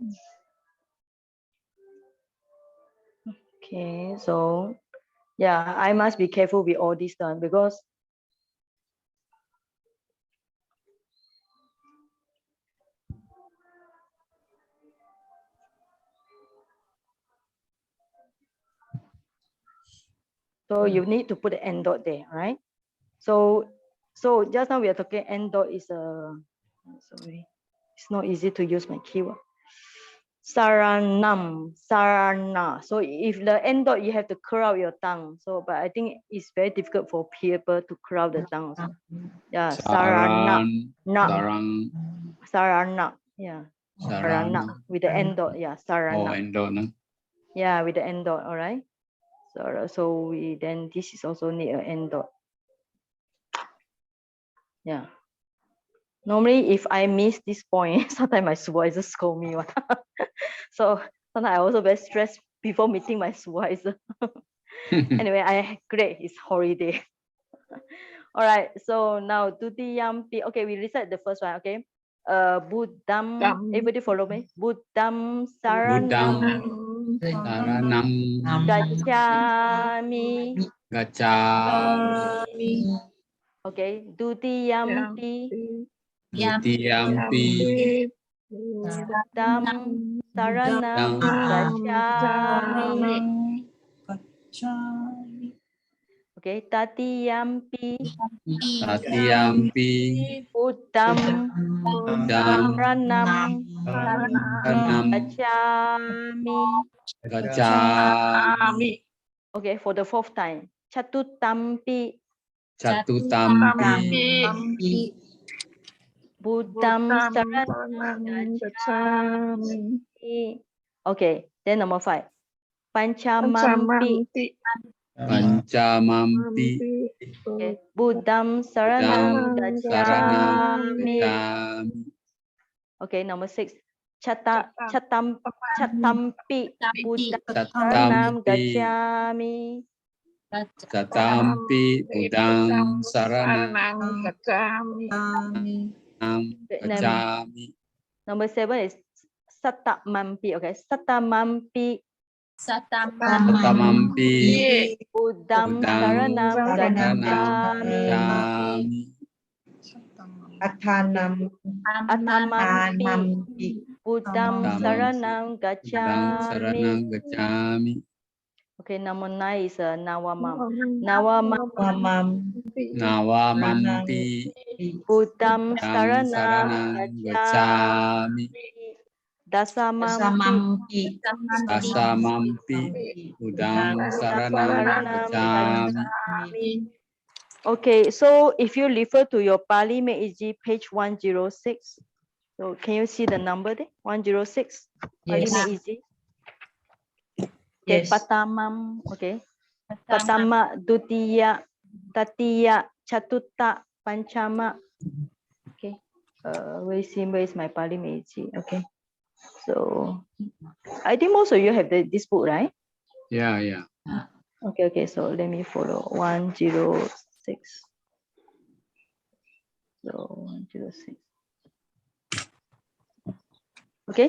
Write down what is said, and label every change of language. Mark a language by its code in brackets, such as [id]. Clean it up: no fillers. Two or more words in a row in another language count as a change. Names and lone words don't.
[en] Okay, so yeah, I must be careful with all this done because so you need to put the end dot there, right? So just now we are talking end dot is a, sorry, It's not easy to use my keyword. [pi] Saranam, sarana. [en] So if the end dot, you have to curl out your tongue. So, but I think it's very difficult for people to curl the tongue also. Yeah, [pi] sarana, sarana. [en] Yeah, sarana with the end dot. Yeah, sarana. Oh, end dot. Yeah, with the end dot. All right. So we then this is also need an end dot. Yeah. Normally, if I miss this point, sometimes my supervisor scold me. So sometimes I also very stressed before meeting my supervisor. Anyway, great. It's holiday. All right. So now Dutiyampi. Okay, we recite the first one. Okay. Buddham. Everybody follow me. [pi] Buddham saranam gacchami. [en] Okay. Dutiyampi. [pi] Buddham saranam gacchami. [en] Okay. Tatiyampi. [pi] Buddham saranam gacchami. [en] Okay, for the fourth time. [pi] Chatutampi. Buddham saranam gacchami. [en] Okay, then number 5. [pi] Pañchamampi. [en] Okay. [pi] Buddham saranam gacchami. [en] Okay, number 6. Chatampi. [pi] Buddham saranam gacchami. Chatampi Buddham saranam gacchami. [en] Number 7 is satamampi. Okay, satamampi. [pi] Buddham saranam gacchami. Paṭhamaṃ. Buddham saranam gacchami. [en] Okay, number 9 is Nāvaṃ. [pi] Nāvaṃ. Buddham saranam gacchami. Dasamampi. Buddham saranam gacchami. [en] Okay, so if you refer to your Pali Meiji page 106, so can you see the number there? 106. Pali Meiji. Okay, Paṭhamaṃ. Okay. [pi] Paṭhama, Dutiya, Tatiya, Chatutta, Pañcama. [en] Okay. Where is my Pali Meiji? Okay. So I think most of you have this book, right? Yeah. Okay. So let me follow 106. So 106. Okay.